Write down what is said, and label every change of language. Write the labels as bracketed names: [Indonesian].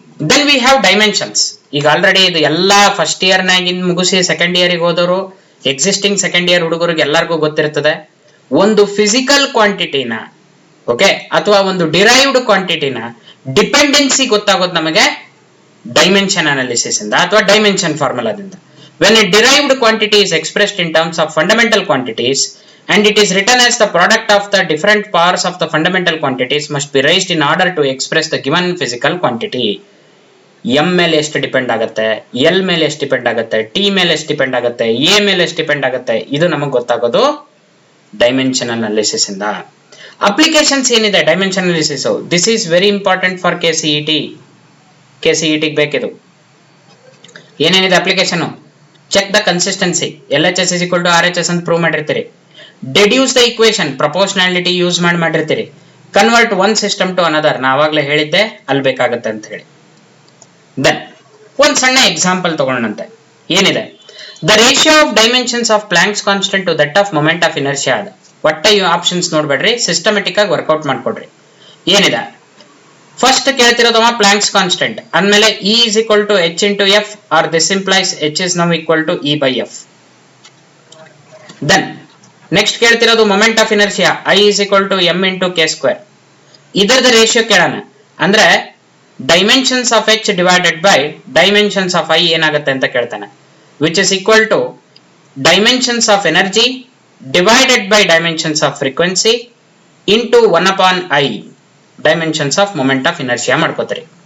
[English] Then we have dimensions. [Kannada] ಈಗ already ಇದು ಎಲ್ಲಾ ಫಸ್ಟ್ ಇಯರ್ ನಾಗಿನ್ ಮುಗಿಸಿ ಸೆಕೆಂಡ್ ಇಯರ್ಗೆ ಹೋದವರು, ಎಕ್ಸಿಸ್ಟಿಂಗ್ ಸೆಕೆಂಡ್ ಇಯರ್ ಹುಡುಗರಿಗೆ ಎಲ್ಲರಿಗೂ ಗೊತ್ತಿರ್ತದೆ. ಒಂದು ಫಿಸಿಕಲ್ ಕ್ವಾಂಟಿಟಿನ ಓಕೆ ಅಥವಾ ಒಂದು ಡಿರೈವ್ಡ್ ಕ್ವಾಂಟಿಟಿನ ಡಿಪೆಂಡೆನ್ಸಿ ಗೊತ್ತಾಗೋದು ನಮಗೆ ಡೈಮೆನ್ಷನ್ ಅನಾಲಿಸಿಸ್ ಇಂದ ಅಥವಾ dimension ಫಾರ್ಮುಲಾದಿಂದ. [English] When a derived quantity is expressed in terms of fundamental quantities and it is written as the product of the different powers of the fundamental quantities must be raised in order to express the given physical quantity. [Kannada] M ಮೇಲೆ ಎಷ್ಟು depend ಆಗುತ್ತೆ, L ಮೇಲೆ ಎಷ್ಟು depend ಆಗುತ್ತೆ, T ಮೇಲೆ ಎಷ್ಟು depend ಆಗುತ್ತೆ, A ಮೇಲೆ ಎಷ್ಟು ಡಿಪೆಂಡ್ ಆಗುತ್ತೆ, ಇದು ನಮಗೆ ಗೊತ್ತಾಗೋದು ಡೈಮೆನ್ಷನ್ ಅನಾಲಿಸಿಸ್ ಇಂದ. ಅಪ್ಲಿಕೇಶನ್ಸ್ ಏನಿದೆ dimension analysis, [English] this is very important for KCET [Kannada] ಬೇಕಿದು. ಏನೇನಿದೆ application? [English] check the consistency, LHS is equal to RHS [Kannada] ಅಂತ prove ಮಾಡಿರ್ತೀರಿ. [English] deduce the equation, [Kannada] proportionality use ಮಾಡಿರ್ತೀರಿ. [English] convert one system to another, [Kannada] ನಾ ಆವಾಗಲೇ ಹೇಳಿದ್ದೆ ಅಲ್ಲಿ ಬೇಕಾಗುತ್ತೆ ಅಂತ ಹೇಳಿ. ದೆನ್ ಒಂದ್ ಸಣ್ಣ ಎಕ್ಸಾಂಪಲ್ ತಗೊಳ್ಳಂತೆ. ಏನಿದೆ? [English] The ratio of dimensions of Planck's constant to that of moment of inertia ಅದ. [Kannada] ಒಟ್ಟ ಈ ಆಪ್ಷನ್ಸ್ ನೋಡ್ಬೇಡ್ರಿ, ಸಿಸ್ಟಮೆಟಿಕ್ ಆಗಿ ವರ್ಕೌಟ್ ಮಾಡ್ಕೊಡ್ರಿ. ಏನಿದೆ? ಫಸ್ಟ್ ಕೇಳ್ತಿರೋದವ ಪ್ಲಾಂಕ್ಸ್ ಕಾನ್ಸ್ಟೆಂಟ್ ಅಂದ್ಮೇಲೆ [English] E is equal to H into F, or this implies H is now equal to E by F. Then [Kannada] next ಕೇಳ್ತಿರೋದು [English] Moment of inertia, I is equal to M into K square. [Kannada] ಇದರದ ratio ಕೇಳೋಣ ಅಂದ್ರೆ [English] dimensions of H divided by dimensions of I [Kannada] ಏನಾಗುತ್ತೆ ಅಂತ ಕೇಳ್ತಾನೆ, [English] which is equal to dimensions of energy divided by dimensions of frequency into 1/I dimensions of moment of inertia [Kannada] ಮಾಡ್ಕೋತೀರಿ.